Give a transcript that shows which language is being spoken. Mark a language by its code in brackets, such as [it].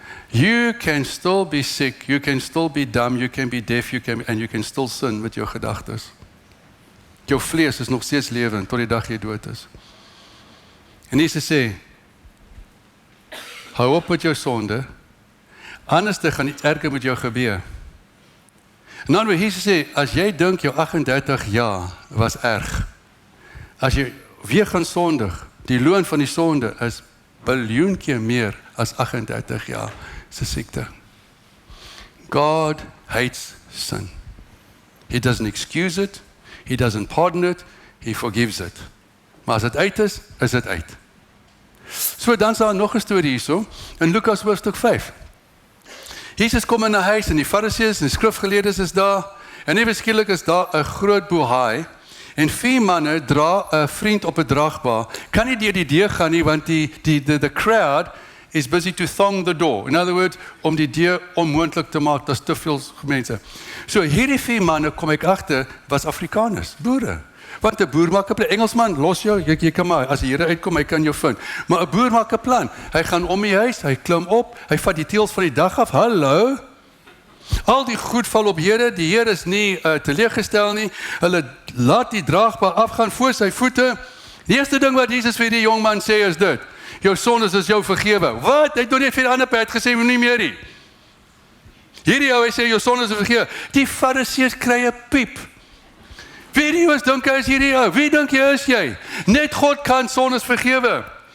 [en] You can still be sick, you can still be dumb, you can be deaf, and you can still sin [af] met jou gedagtes. Jou vlees is nog steeds lewend tot die dag jy dood is. En Jesus sê, hou op met jou sonde, anders gaan iets erger met jou gebeur. En dan wil Jesus sê, as jy dink jou 38 jaar was erg, as jy weer gaan sondig, die loon van die sonde is biljoen keer meer as 38 jaar se siekte. [en] God hates sin. He doesn't excuse it, he doesn't pardon it, he forgives it. [af] Maar as dit uit is dit uit. So dan is daar nog 'n storie hierso in Lukas hoofstuk 5. Jesus kom in 'n huis en die Fariseërs en die skrifgeleerdes is daar en ewe skielik is daar 'n groot bohaai en 4 manne dra 'n vriend op 'n dragbaar. Kan nie deur die deur gaan nie want [en] the crowd is busy to thong the door. In other words, [af] om die deur onmoontlik te maak, daar's te veel mense. So hierdie 4 manne kom ek agter was Afrikaners, boere. Want 'n boer maak 'n plan. Engelsman, los jou, jy kan maar, as die Here uitkom, hy kan jou vind. Maar 'n boer maak 'n plan. Hy gaan om die huis, hy klim op, hy vat die teels van die dag af. Hallo. Al die goed val op Here, die Here is nie teleeggestel nie. Hulle laat die draagbaar afgaan voor sy voete. Die eerste ding wat Jesus vir die jong man sê is dit: jou sondes is jou vergewe. Wat? Hy het nog net vir die ander pad gesê, moenie meer nie. Hierdie ou, hy sê, jou sondes is vergewe. Die Fariseërs kry 'n piep. Wie dink hy is hierdie ou? Wie dink jy is jy? Net God kan sondes vergewe.